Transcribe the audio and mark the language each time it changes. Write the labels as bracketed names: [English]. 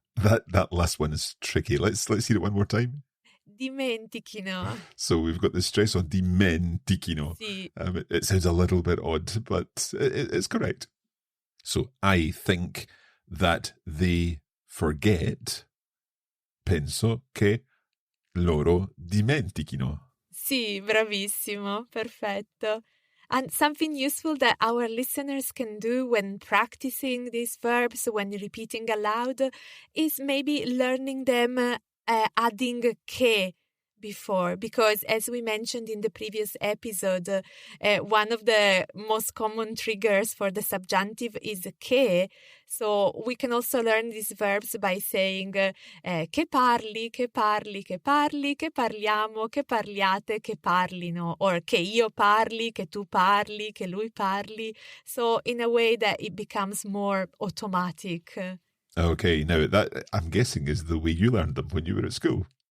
[English] That last one is tricky. Let's hear it one more time. [Italian] Dimentichino. [English] So we've got the stress on dimentichino. [Italian] Sì. [English] It sounds a little bit odd, but it's correct. So I think that they forget. [Italian] Penso che loro dimentichino. Sì, bravissimo, perfetto. [English] And something useful that our listeners can do when practicing these verbs, when repeating aloud, is maybe learning them adding che before. Because as we mentioned in the previous episode, one of the most common triggers for the subjunctive is che. So we can also learn these verbs by saying [Italian] che parli, che parli, che parli, che parliamo, che parliate, che parlino, [English] or [Italian] che io parli, che tu parli, che lui parli. [English] So in a way that it becomes more automatic. Okay, now that I'm guessing is the way you learned them when you were at school.